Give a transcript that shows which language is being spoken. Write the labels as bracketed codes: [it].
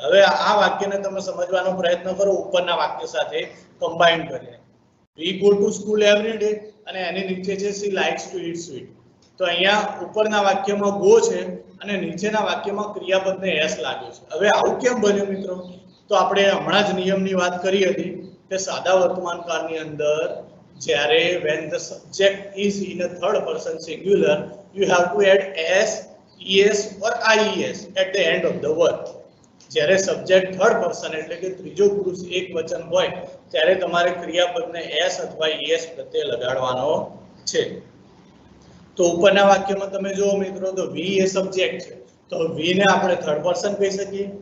[gu] હવે આ વાક્યને તમે સમજવાનો પ્રયત્ન કરો ઉપરના વાક્ય સાથે કમ્બાઈન કરીને. [en] we go to school every day [gu] અને એની નીચે છે [en] She likes to eat sweet. [gu] તો અહીંયા ઉપરના વાક્યમાં ગો છે અને નીચેના વાક્યમાં ક્રિયાપદને એસ લાગ્યો છે. હવે આવું કેમ બન્યું મિત્રો? તો આપણે હમણાં જ નિયમની વાત કરી હતી કે સાદા વર્તમાનકાળની અંદર જ્યારે [en] when the subject is in a third person singular you have to add s, es or ies at the end of the word. [gu] જ્યારે સબ્જેક્ટ થર્ડ પર્સન એટલે કે ત્રીજો પુરુષ એક વચન હોય ત્યારે તમારે ક્રિયાપદને s અથવા es પ્રત્યે લગાડવાનો છે. તો ઉપરના વાક્યમાં તમે જુઓ મિત્રો તો વી એ સબ્જેક્ટ છે, તો વી ને આપણે થર્ડ પર્સન કહી શકીએ?